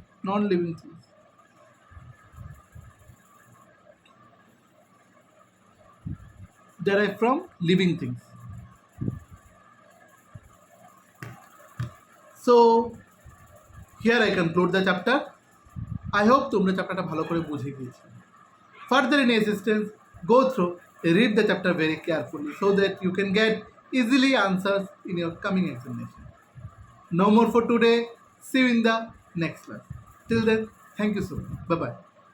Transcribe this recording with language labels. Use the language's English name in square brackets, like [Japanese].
[English] Non-living things. Derived from living things. So here I conclude the chapter. I hope [Bangla] তোমরা চ্যাপ্টারটা ভালো করে বুঝে গিয়েছো। Further in assistance, go through, read the chapter very carefully so that you can get easily answers in your coming examination. No more for today. See you in the next class. Till then, thank you so much. Bye-bye.